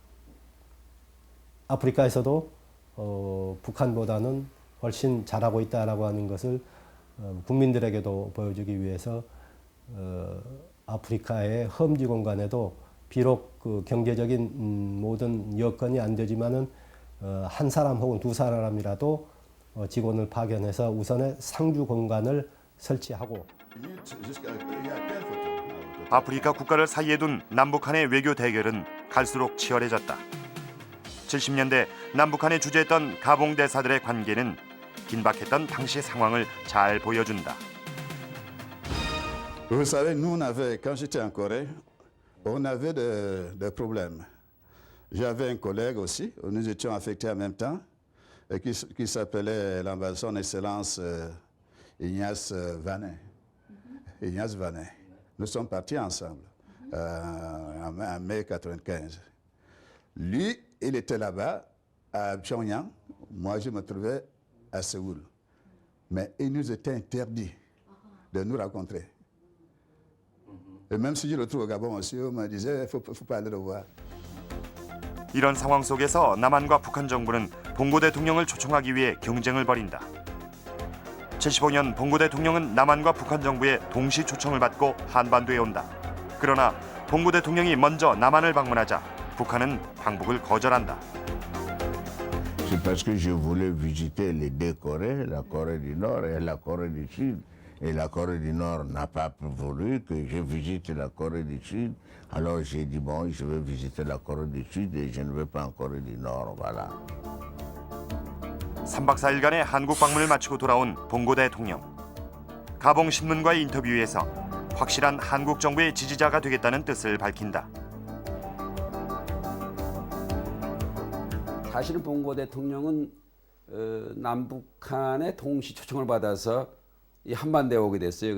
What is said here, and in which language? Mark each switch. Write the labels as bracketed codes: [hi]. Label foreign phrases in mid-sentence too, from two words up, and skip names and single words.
[ko] 아프리카에서도 북한보다는 훨씬 잘하고 있다라고 하는 것을 국민들에게도 보여주기 위해서 아프리카의 험지 공간에도 비록 그 경제적인 모든 여건이 안 되지만은 한 사람 혹은 두 사람이라도 직원을 파견해서 우선의 상주 공간을 설치하고 아프리카 국가를 사이에 둔 남북한의 외교 대결은 갈수록 치열해졌다. 70년대 남북한에 주재했던 가봉 대사들의 관계는 긴박했던 당시 상황을 잘 보여준다. [fr] Vous savez, nous, quand j'étais en Corée, on avait des problèmes. J'avais un collègue aussi, nous étions affectés en même temps, qui s'appelait l'ambassadeur son Excellence Ignace Vanet. Ignace Vanet. Nous sommes partis ensemble en mai 1995. Lui, il était là-bas, à Pyongyang. Moi, je me trouvais à Séoul. Mais il nous était interdit de nous rencontrer. Et même si je le trouve au Gabon aussi, on me disait, il faut pas aller le voir. [ko] 이런 상황 속에서 남한과 북한 정부는 봉고 대통령을 초청하기 위해 경쟁을 벌인다. 75년 봉고 대통령은 남한과 북한 정부의 동시 초청을 받고 한반도에 온다. 그러나 봉고 대통령이 먼저 남한을 방문하자 북한은 방북을 거절한다. [fr] C'est parce que je voulais visiter les deux Corées, la Corée du Nord et la Corée du Sud. Et la Corée du Nord n'a pas voulu que je visite la Corée du Sud. Alors j'ai dit, bon, je vais visiter la Corée du Sud et je ne vais pas en Corée du Nord, voilà. [ko] 3박 4일간의 한국 방문을 마치고 돌아온 봉고 대통령. 가봉 신문과의 인터뷰에서 확실한 한국 정부의 지지자가 되겠다는 뜻을 밝힌다. 사실은 봉고 대통령은 남북한의 동시 초청을 받아서 이 한반도에 오게 됐어요.